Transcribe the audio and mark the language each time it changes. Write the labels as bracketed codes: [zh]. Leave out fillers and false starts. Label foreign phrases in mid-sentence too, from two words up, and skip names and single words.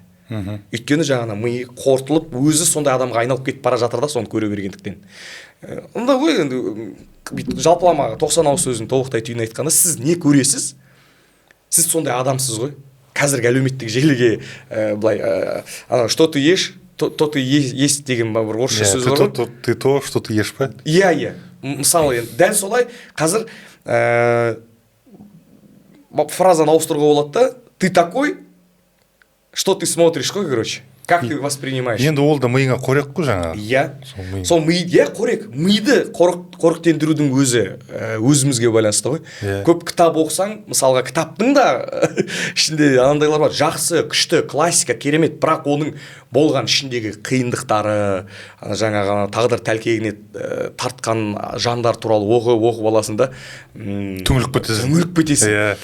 [kk] Өйткені жаңа ми қорытылып, өзі сондай адамға айналып кетіп бара жатыр да, соны көре бергендіктен. Онда ғой енді жалпылама 90 ауыз сөзін толықтай түйін айтқанда, сіз не көресіз? Сіз сондай адамсыз ғой. Қазіргі әлеуметтік желіге былай [ru] что ты ешь, то ты есть [kk] деген бір орысша сөз бар ғой. [ru] Ты то, что ты ешь па? [kk] Иә. Мысалы, дәл солай қазір фразаны ауыстыруға болады да, [ru] ты такой, что ты смотришь, қой, короче. Как ты воспринимаешь? [kk] Енді ол да миыңа қорек қой жаңағы. Иә. Сол қорек. Миды қоректендірудің өзімізге байланысты ғой. Көп кітап оқысаң, мысалға кітаптың да ішінде анандайлар бар. Жақсы, күшті, классика, керемет, бірақ оның болған ішіндегі қиындықтары, жаңағы тағдыр тәлкегіне тартқан жандар туралы оқып аласың да, түңіліп кетесің.